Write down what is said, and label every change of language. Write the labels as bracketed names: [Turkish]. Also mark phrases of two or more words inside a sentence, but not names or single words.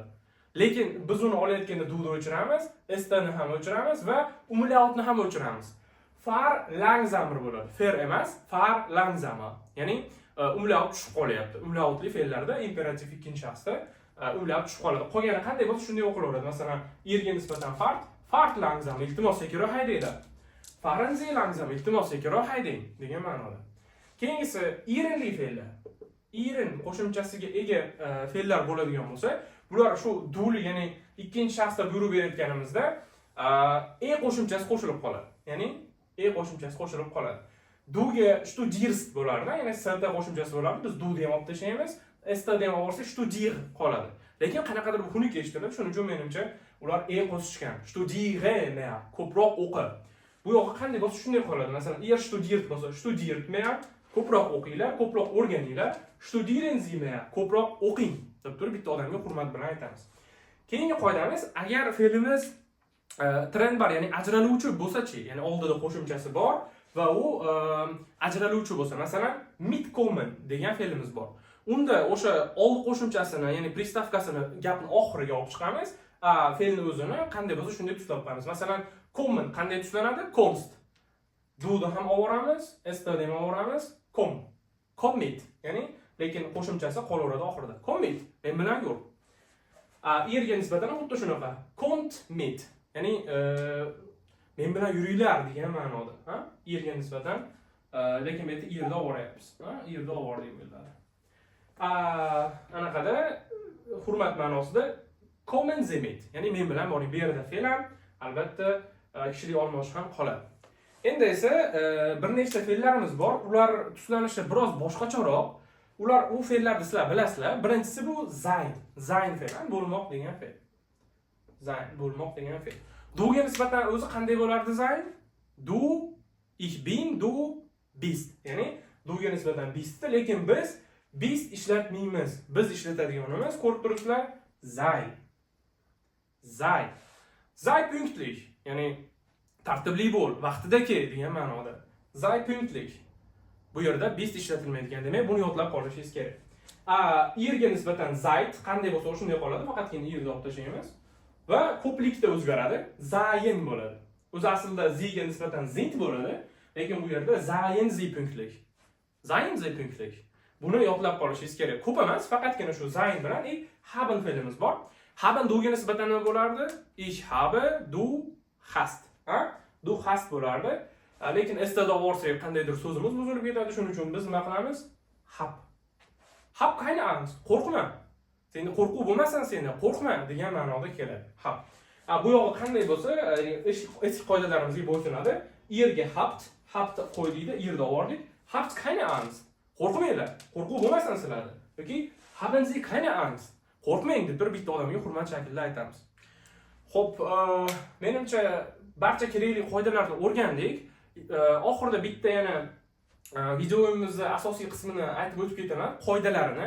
[Uzbek] Lekin biz uni olayotganda duda o'chiramiz, stni ham o'chiramiz va umlautni ham o'chiramiz. [German] Far langsamer [Uzbek] bo'ladi. Fer emas, [German] far langsamer. [Uzbek] Ya'ni umlaut tushib qolyapti. Umlautli fe'llarda imperativ ikkinchi shaxsda umlaut tushib qoladi. Qolgani qanday bo'lsa shunday o'qilaveradi. Masalan, irga nisbatan [German] fart langsamer, [Uzbek] iltimos sekinroq haydanglar. [German] Fahren Sie langsam, [Uzbek] iltimos sekinroq haydang degan ma'noda. Keyingisi irinli fe'llar. Irin qo'shimchasiga ega fe'llar bo'ladigan bo'lsa, bular shu duli, ya'ni ikkinchi shaxsda buyruq berayotganimizda qo'shimchasi qo'shilib qoladi. Ya'ni qo'shimchasi qo'shilib qoladi. Duga studierst bo'lardi, ya'ni st qo'shimchasi bo'lardi. Biz du deb olib tashlaymiz, st deb olsa studier qoladi. Lekin qanaqadir bir xunuk eshitiladi, shuning uchun menimcha ular qo'shishgan. Studiere, ko'proq o'qi. Bu yoqqa qanday bo'lsa shunday qoladi. Masalan, studiert bo'lsa, [German] studiert mehr, [Uzbek] ko'proq o'qinglar, ko'proq o'rganinglar. [German] Studieren Sie mehr, [Uzbek] ko'proq o'qing deb turib bitta odamga hurmat bilan aytamiz. Keyingi qoidamiz, agar fe'limiz trendbar, ya'ni ajraluvchi bo'lsa-chi, ya'ni oldida qo'shimchasi bor va u ajraluvchi bo'lsa, masalan, mitkommen degan fe'limiz bor. Unda o'sha old qo'shimchasini, ya'ni pristavkasini gapni oxiriga olib chiqamiz, fe'lni o'zini qanday bo'lsa shunday tuslab qo'yamiz. Masalan, kommen qanday tuslanadi? Kommst. Duda ham olamiz, stni ham olamiz, kommit, ya'ni lekin qo'shimchasi qolaveradi oxirida. Kommit, men bilan yur. Irga nisbatan xuddi shunaqa. [German] Kommt mit, [Uzbek] ya'ni Men bilan yuringlar degan ma'noda, ha? Erga nisbatan, lekin bu yerda erda oboryapmiz, ha? Erda obordik bo'ladi. Anaqada hurmat ma'nosida [German] kommen Sie mit, [Uzbek] ya'ni men bilan boring. Bu yerda fe'l albatta kishilik olmosh ham qoladi. Endi esa bir nechta fe'llarimiz bor. Ular tuslanishi biroz boshqacharoq. Ular u fe'llarni sizlar bilasizlar. Birinchisi bu sein. Sein fe'l, bo'lmoq degan fe'l. Sein, bo'lmoq degan fe'l. Duga nisbatan o'zi qanday bo'lardi sein? [German] Du, ich bin, du bist. [Uzbek] Ya'ni duga nisbatan bist, lekin biz bist ishlatmaymiz. Biz ishlatadiganimiz ko'rib turibsizlar, sein. [German] Sein. Sei pünktlich, [Uzbek] ya'ni tartibli bo'l, vaqtida kel degan ma'noda. [German] Sei pünktlich. [Uzbek] Bu yerda bist ishlatilmaydigan, demak buni yodlab qolishingiz kerak. Erga nisbatan seid qanday bo'lsa shunday qoladi, faqatgina erni olib tashlaymiz va ko'plikda o'zgaradi, sein bo'ladi. O'zi aslida ziga nisbatan sind bo'ladi, lekin bu yerda [German] seien Sie pünktlich. Seien Sie pünktlich. [Uzbek] Buni yodlab qolishingiz kerak. Ko'p emas, faqatgina shu sein bilan haben fe'limiz bor. Haben duga nisbatan nima bo'lardi? [German] Ich habe, du hast. Ha? Du hast bo'lardi. [Uzbek] Lekin estada borsak qandaydir so'zimiz buzilib ketadi, shuning uchun biz nima qilamiz? [German] Hab. Hab keine Angst. [Uzbek] Qo'rqma. Seni qo'rquv bo'lmasin, seni qo'rqma degan ma'noda keladi. Hab. Bu yog'i qanday bo'lsa, eski qoidalarimizga bo'ysunadi. Erga habt, habt qo'ydikda, erda obordik. [German] Habt keine Angst. [Uzbek] Qo'rqmanglar. Qo'rquv bo'lmasin sizlarda. [German] Yoki haben Sie keine Angst. [Uzbek] Qo'rqmang deb bitta odamga hurmat shaklida aytamiz. Xo'p, menimcha barcha kerakli qoidalarni o'rgandik. Oxirida bitta yana videomizning asosiy qismini aytib o'tib ketaman, qoidalarini.